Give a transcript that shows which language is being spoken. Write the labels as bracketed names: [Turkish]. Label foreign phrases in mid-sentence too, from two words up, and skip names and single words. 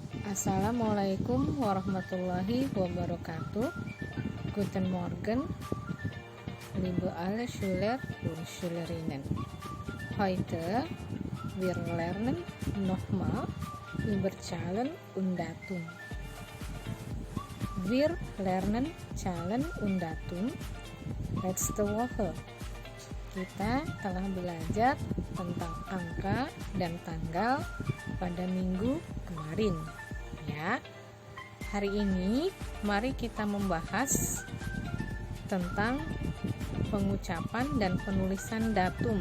[Arabic] السلام عليكم ورحمة الله وبركاته. [German] Guten Morgen, liebe alle Schüler und Schülerinnen. Heute wir lernen nochmal über Zahlen und Datum. Wir lernen Zahlen und Datum letzte Woche. [Indonesian] Kita telah belajar tentang angka dan tanggal pada minggu kemarin. Ya, hari ini mari kita membahas tentang pengucapan dan penulisan datum.